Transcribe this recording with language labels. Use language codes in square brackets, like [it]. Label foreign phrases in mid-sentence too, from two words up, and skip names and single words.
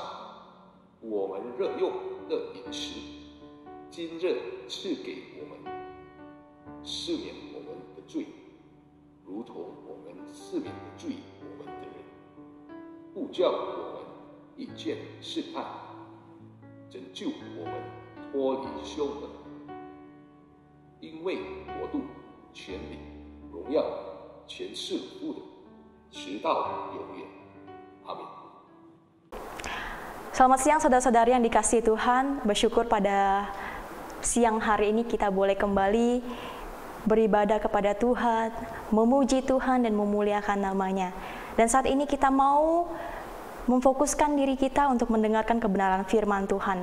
[zh] 我们日用的饮食，今日赐给我们，赦免我们的罪，如同我们赦免的罪我们的人，不叫我们遇见试探，拯救我们脱离凶恶。因为国度、权力、荣耀，全是父的，直到永远。阿门。 [id] Selamat siang saudara-saudari yang dikasihi Tuhan. Bersyukur pada siang hari ini kita boleh kembali beribadah kepada Tuhan, memuji Tuhan dan memuliakan namanya. Dan saat ini kita mau memfokuskan diri kita untuk mendengarkan kebenaran firman Tuhan.